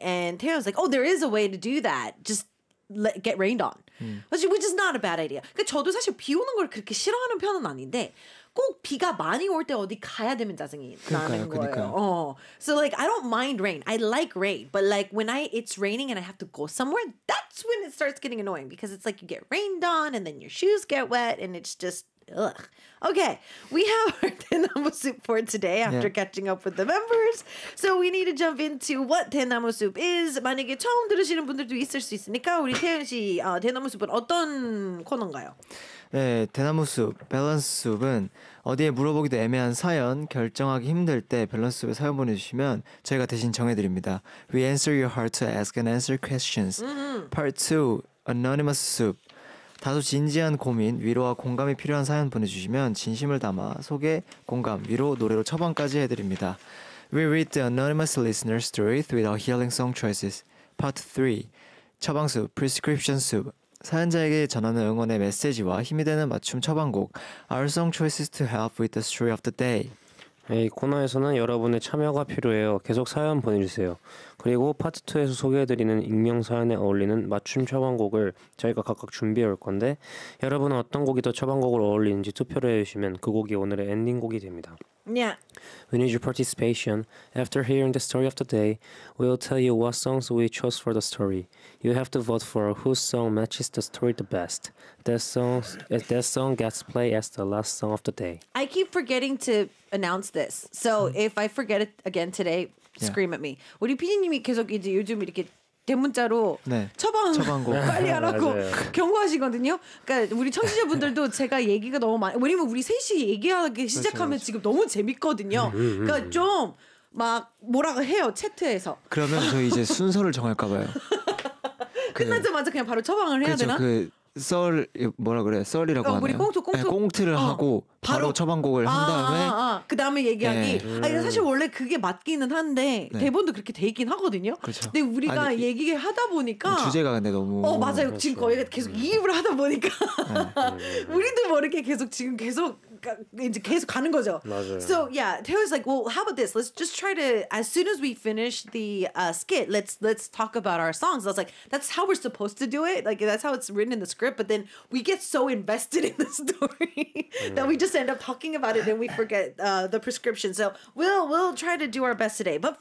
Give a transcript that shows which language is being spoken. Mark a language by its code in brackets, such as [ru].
[en] And Taeyo was like, oh, there is a way to do that. Just get rained on. Which is not a bad idea. [ko] 저도 사실 비 오는 걸 그렇게 싫어하는 편은 아닌데 꼭 비가 많이 올 때 어디 가야 되면 짜증이 나는 거예요. [en] So like I don't mind rain. I like rain. But like when it's raining and I have to go somewhere, that's when it starts getting annoying because it's like you get rained on and then your shoes get wet and it's just ugh. Okay, we have our Daenamo soup for today after catching up with the members. So we need to jump into what Daenamo soup is. [ko] 만약에 처음 들으시는 분들도 있을 수 있으니까 우리 태연 씨, Daenamo soup은 어떤 코너인가요? 네, 대나무 숲, 밸런스 숲은 어디에 물어보기도 애매한 사연, 결정하기 힘들 때 밸런스 숲에 사연 보내주시면 저희가 대신 정해드립니다. [en] We answer your heart to ask and answer questions. Part 2, Anonymous Soup. [ko] 다소 진지한 고민, 위로와 공감이 필요한 사연 보내주시면 진심을 담아 소개, 공감, 위로, 노래로 처방까지 해드립니다. [en] We read the anonymous listener's story with our healing song choices. Part 3, 처방숲, Prescription Soup. [ko] 사연자에게 전하는 응원의 메시지와 힘이 되는 맞춤 처방곡 [en] Our Song Choices to Help with the Story of the Day. [ko] 이 코너에서는 여러분의 참여가 필요해요. 계속 사연 보내주세요. 그리고 파트 2에서 소개해드리는 익명 사연에 어울리는 맞춤 처방곡을 저희가 각각 준비해올 건데 여러분은 어떤 곡이 더 처방곡으로 어울리는지 투표를 해주시면 그 곡이 오늘의 엔딩곡이 됩니다. [en] Yeah. We need your participation. After hearing the story of the day, we'll tell you what songs we chose for the story. You have to vote for whose song matches the story the best. That song gets played as the last song of the day. I keep forgetting to announce this. So if I forget it again today, scream at me. [ko] 우리 PD님이 계속 이제 요즘 이렇게 대문자로 처방곡 빨리 하라고 경고하시거든요. 그러니까 우리 청취자분들도 제가 얘기가 너무 많아요. 왜냐면 우리 셋이 얘기하기 시작하면 지금 너무 재밌거든요. 그러니까 좀 막 뭐라고 해요. 채트에서. 그러면 저희 이제 순서를 정할까 봐요. 끝나자마자 그냥 바로 처방을 해야 되나? 썰 뭐라 그래 썰이라고 하네요. 우리 꽁트 꽁트를 하고 바로 처방곡을 한 다음에 그 다음에 얘기하기. 네. 아니, 사실 원래 그게 맞기는 한데 대본도 그렇게 돼 있긴 하거든요. 그렇죠. 근데 우리가 얘기하다 보니까 주제가 근데 너무 맞아요. 그렇죠. 지금 거의 계속 이입을 하다 보니까 우리도 모르게 계속 지금 계속 이제 계속 가는 거죠. 맞아요. [en] So yeah, Taylor was like, "Well, how about this? Let's just try to as soon as we finish the skit, let's talk about our songs." And I was like, "That's how we're supposed to do it. Like that's how it's written in the script." But then we get so invested in the story that we just end up talking about it and we forget the prescription. So we'll try to do our best today. But first.